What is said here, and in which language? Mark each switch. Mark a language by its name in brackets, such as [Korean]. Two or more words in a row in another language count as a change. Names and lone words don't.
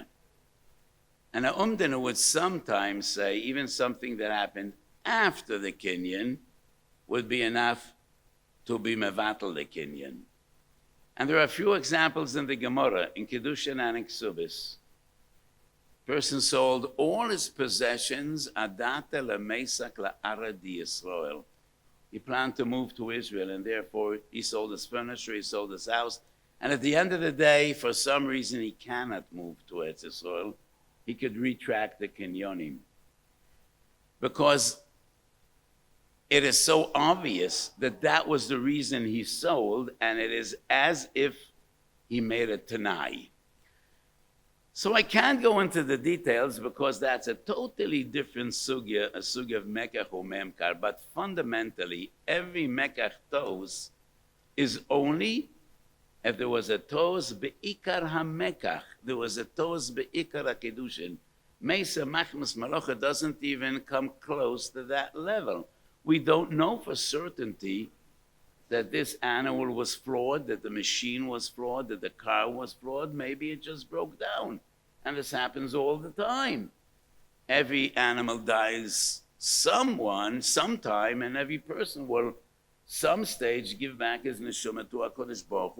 [English] And a umdana would sometimes say even something that happened after the kinyan would be enough to be mevatel the kinyan. And there are a few examples in the Gemara, in Kedushin and in Ksubis. Person sold all his possessions, [Aramaic] אדעתא למיסק לארעא דישראל. [English] He planned to move to Israel, and therefore he sold his furniture, he sold his house. And at the end of the day, for some reason, he cannot move to Eretz Yisrael. He could retract the kinyonim. Because it is so obvious that that was the reason he sold, and it is as if he made a tanai. So I can't go into the details because that's a totally different sugya, a sugya of mekach or memkar. But fundamentally, every [Hebrew] מקח טעות [English] is only if there was a [Hebrew] טעות בעיקר המקח, [English] there was a [Hebrew] טעות בעיקר הקידושין. מיתה מחמת מלאכה [English] doesn't even come close to that level. We don't know for certainty that this animal was flawed, that the machine was flawed, that the car was flawed. Maybe it just broke down. And this happens all the time. Every animal dies sometime, and every person will some stage give back his neshama to [Hebrew] הקדוש ברוך הוא.